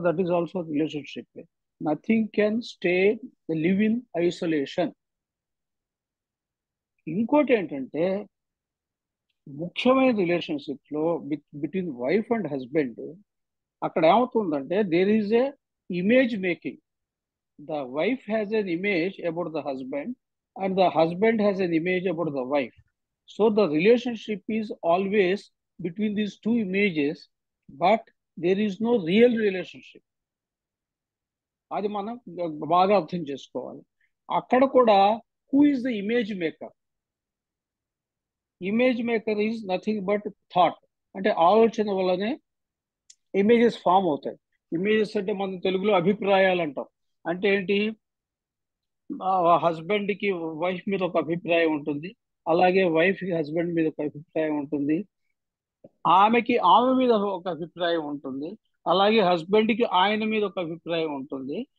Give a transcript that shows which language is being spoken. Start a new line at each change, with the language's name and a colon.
English: That is also relationship. Nothing can stay live in isolation.
Telugu: ఇంకోటి ఏంటంటే, ముఖ్యమైన
English: relationship లో between wife and husband
Telugu: అక్కడ ఏమవుతుందంటే
English: There is a image making. The wife has an image about the husband and the husband has an image about the wife. So the relationship is always between these two images, but there is no real relationship.
Telugu: అది మనం బాగా అర్థం చేసుకోవాలి. అక్కడ కూడా
English: who is the image maker? Image maker is nothing but thought.
Telugu: అంటే ఆలోచన వల్లనే ఇమేజెస్ ఫామ్ అవుతాయి. ఇమేజెస్ అంటే మనం తెలుగులో అభిప్రాయాలు అంటాం. అంటే ఏంటి? హస్బెండ్ కి వైఫ్ మీద ఒక అభిప్రాయం ఉంటుంది, అలాగే వైఫ్ కి హస్బెండ్ మీద ఒక అభిప్రాయం ఉంటుంది, ఆమెకి ఆమె మీద ఒక అభిప్రాయం ఉంటుంది, అలాగే హస్బెండ్ కి ఆయన మీద ఒక అభిప్రాయం ఉంటుంది.